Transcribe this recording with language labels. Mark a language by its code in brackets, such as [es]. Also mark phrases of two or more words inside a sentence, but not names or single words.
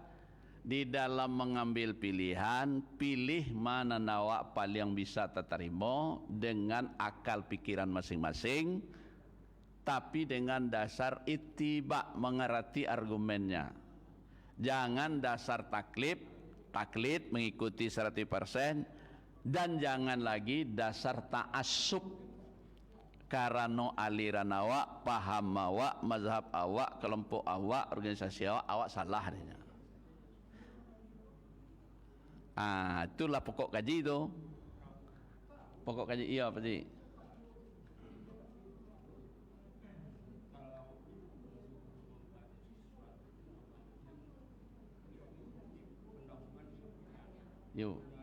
[id] Di dalam mengambil pilihan, pilih mana nawak paling bisa terima dengan akal pikiran masing-masing, tapi dengan dasar ittiba, mengerti argumennya. Jangan dasar taklid mengikuti 100%, dan jangan lagi dasar ta'assub karena aliran awak, paham awak, mazhab awak, kelompok awak, organisasi awak salah dia. Itulah pokok kaji itu. Pokok kaji iya Pak Cik. Yuk.